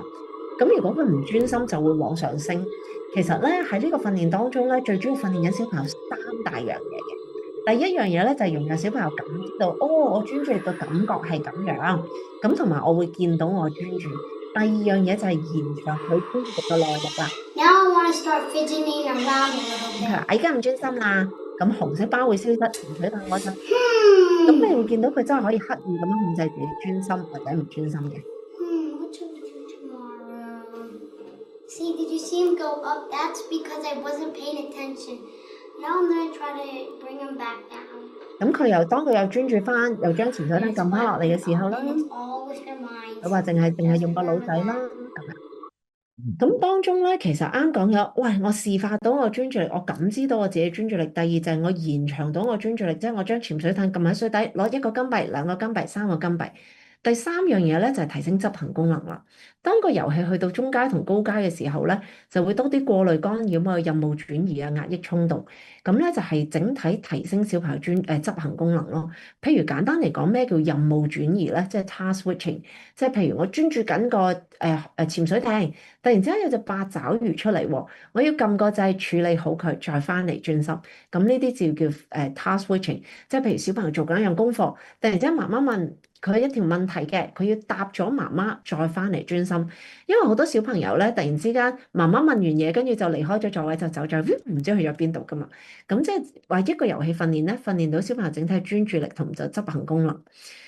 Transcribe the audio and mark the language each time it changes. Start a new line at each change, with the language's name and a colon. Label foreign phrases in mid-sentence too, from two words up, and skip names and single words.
Cantonese: 咁如果佢唔專心就會往上升。其實咧喺呢個訓練當中咧，最主要訓練緊小朋友三大樣嘢嘅。第一樣嘢咧就係容讓小朋友感到，哦，我專注力嘅感覺係咁樣，咁同埋我會見到我專注。第二樣嘢就係延長佢專注力嘅耐力啦。
English: Now I want to start fidgeting around a little
Cantonese: 係啦，
English: bit.
Cantonese: 而家唔專心啦，咁紅色包會消失，潛水艇嗰陣，咁你會見到佢真係可以刻意咁樣控制自己專心或者唔專心嘅。
English: What should we do tomorrow? See, did you see him go up? That's because I wasn't paying attention. Now I'm gonna try to bring him back down.
Cantonese: 咁佢當佢又專注翻，又將潛水艇撳翻落嚟嘅時候啦，
English: And it's all with your mind.
Cantonese: 佢話淨係用個腦仔啦咁樣。咁當中咧，其實啱講咗，喂，我示範到我專注力，我感知到我自己專注力。第二就係我延長到我專注力，即係我將潛水艇撳喺水底，攞一個金幣、兩個金幣、三個金幣。第三樣嘢咧就係提升執行功能啦。當個遊戲去到中階同高階嘅時候咧，就會多啲過濾干擾啊、任務轉移啊、壓抑衝動。咁咧就係整體提升小朋友執行功能咯。譬如簡單嚟講，咩叫任務轉移咧？即係
English: task switching，
Cantonese: 即係譬如我專注緊個潛水艇，突然之間有隻八爪魚出嚟喎，我要撳個掣處理好佢，再翻嚟專心。咁呢啲就叫
English: task switching，
Cantonese: 即係譬如小朋友做緊一樣功課，突然之間媽媽問佢一條問題嘅，佢要答咗媽媽再翻嚟專心。因為好多小朋友咧，突然之間媽媽問完嘢，跟住就離開咗座位就走咗，唔知去咗邊度噶嘛。咁即係話一個遊戲訓練咧，訓練到小朋友整體專注力同就執行功能。